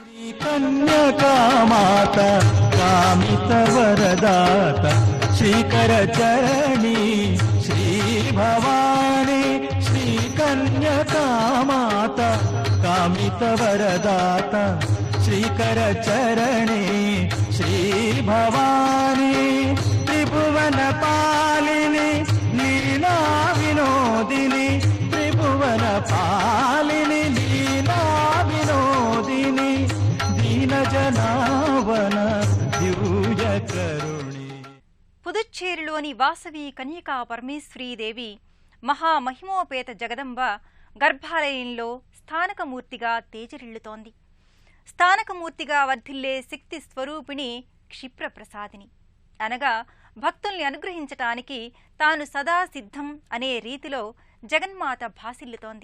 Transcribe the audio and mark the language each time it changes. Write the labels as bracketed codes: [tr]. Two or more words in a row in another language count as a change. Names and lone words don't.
[te] కన్యకామాత కామిత వరదాత శ్రీకర చరణి శ్రీ భవాని శ్రీ కన్యకామాత కామిత వరదాత శ్రీకరచరణీ శ్రీభవానీ త్రిభువనపాలినీ లీలా వినోదినీ త్రిభువనపాలినీ లీలా వినోదినీ దీనజనావన దివ్యకరుణీ. పుదుచ్చేరిలోని వాసవి కన్యకా పరమేశ్వరీదేవి మహామహిమోపేత జగదంబ గర్భాలయంలో స్థానకమూర్తిగా తేజరిల్లుతోంది. స్థానకమూర్తిగా వర్ధిల్లే శక్తి స్వరూపిణి క్షిప్రప్రసాదిని అనగా భక్తుల్ని అనుగ్రహించటానికి తాను సదా సిద్ధం అనే రీతిలో జగన్మాత భాసిల్లుతోంది.